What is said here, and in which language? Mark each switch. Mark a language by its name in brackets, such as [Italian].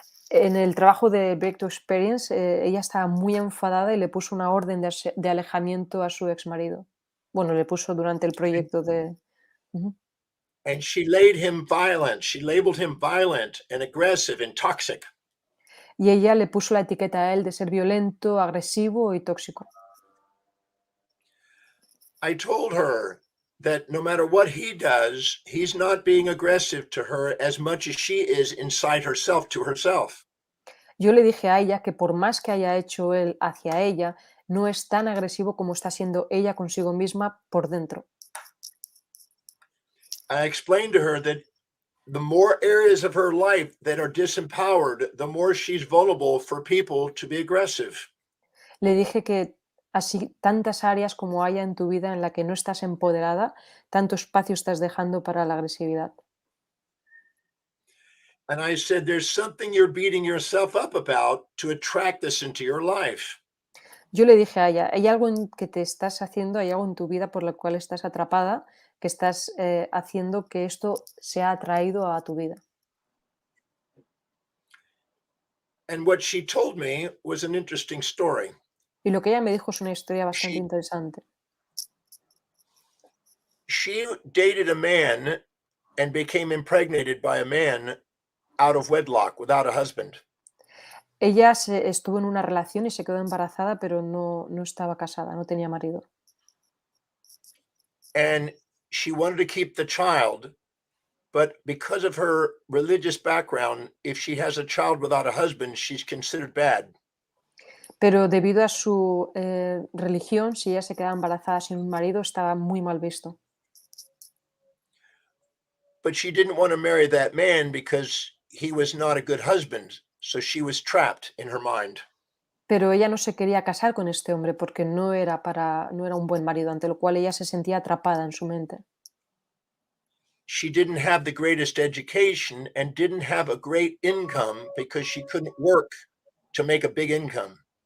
[Spanish] en el trabajo de Breakthrough Experience, ella estaba muy enfadada y le puso una orden de alejamiento a su exmarido. Bueno, le puso durante el proyecto de... Ujú. [English] And she laid him violent. She labeled him violent and aggressive and toxic. [Spanish] Y ella le puso la etiqueta a él de ser violento, agresivo y tóxico. [English] I told her that no matter what he does, he's not being aggressive to her as much as she is inside herself to herself. [Spanish] Yo le dije a ella que por más que haya hecho él hacia ella, no es tan agresivo como está siendo ella consigo misma por dentro. [English] I explained to her that the more areas of her life that are disempowered, the more she's vulnerable for people to be aggressive. [Spanish] Le dije que así tantas áreas como haya en tu vida en la que no estás empoderada, tanto espacio estás dejando para la agresividad. [English] And I said, there's something you're beating yourself up about to attract this into your life. [Spanish] Yo le dije a ella, hay algo que te estás haciendo, hay algo en tu vida por lo cual estás atrapada, que estás haciendo que esto sea atraído a tu vida. [English] And what she told me was an interesting story. [Spanish] Y lo que ella me dijo es una historia bastante [English] She- [Spanish] interesante. [English] She dated a man and became impregnated by a man out of wedlock without a husband. [Spanish] Ella estuvo en una relación y se quedó embarazada, pero no estaba casada, no tenía marido. [English] And she wanted to keep the child, but because of her religious background, if she has a child without a husband, she's considered bad. [Spanish] Pero debido a su religión, si ella se quedaba embarazada sin un marido, estaba muy mal visto. [English] But she didn't want to marry that man because he was not a good husband. So she was trapped in her mind. [Spanish] Pero ella no se quería casar con este hombre porque no era un buen marido, ante lo cual ella se sentía atrapada en su mente. [English] She didn't have the greatest education and didn't have a great income because she couldn't work to make a big income.